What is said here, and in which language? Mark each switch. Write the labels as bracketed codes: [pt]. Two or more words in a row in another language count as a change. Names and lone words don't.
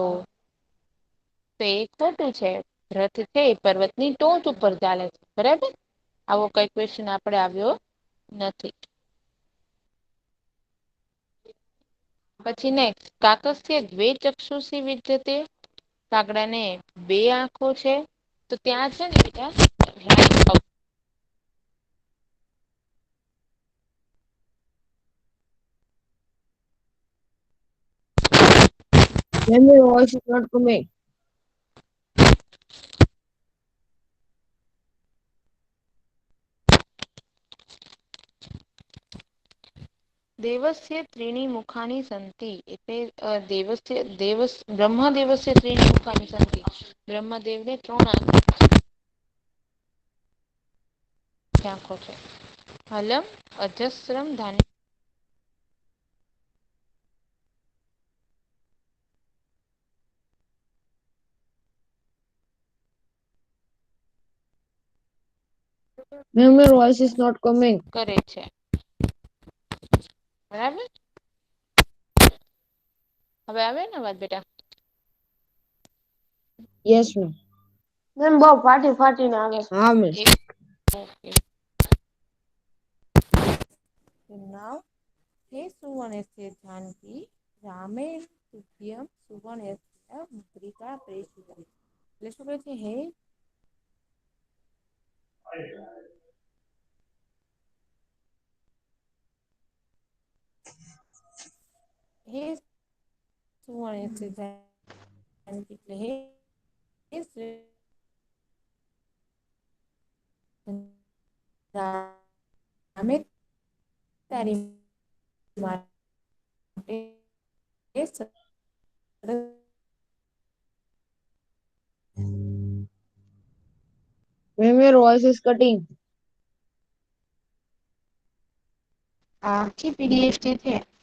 [gu] તો એ ખોટું છે. રથ છે એ પર્વતની ટોચ ઉપર ચાલે છે. બરાબર, આવો કઈ ક્વેશ્ચન આપણે આવ્યો નથી. પછી નેક્સ્ટ [sa] કાકસ્ય દ્વે ચક્ષુષી વિદ્યતે. [gu] કાગડાને બે આંખો છે તો ત્યાં છે ને બેટા [en] Ma'am, your voice is not coming. [sa] દેવસ્ય ત્રીણી મુખાની સંતિ એટલે બ્રહ્મદેવસ્ય ત્રીણી મુખાની સંતિ [gu] બ્રહ્મદેવને 3 આંખો છે. [sa] હલમ અજસ્રમ ધાન્ય [en] Ma'am, your voice is not coming. [gu] કરે છે. બરાબર. હવે આવે ને અવાજ બેટા. [en] Yes, ma'am. Ma'am, [gu] બહુ ફાટીને આવે. હા, ma'am. ઓકે. [sa] નાવ હે સુવર્ણસ્ય જાનકી રામે તુભ્યમ સુવર્ણસ્ય મુદ્રિકા પ્રેષિતમ. [gu] એટલે શું કહે છે [sa] હે હે સુવર્ણસ્ય જાનકી [gu] એટલે [sa] હે રામે [gu] તારી માટે [en] Ma'am, your voice is cutting. [gu] આખી પીડીએફ જે છે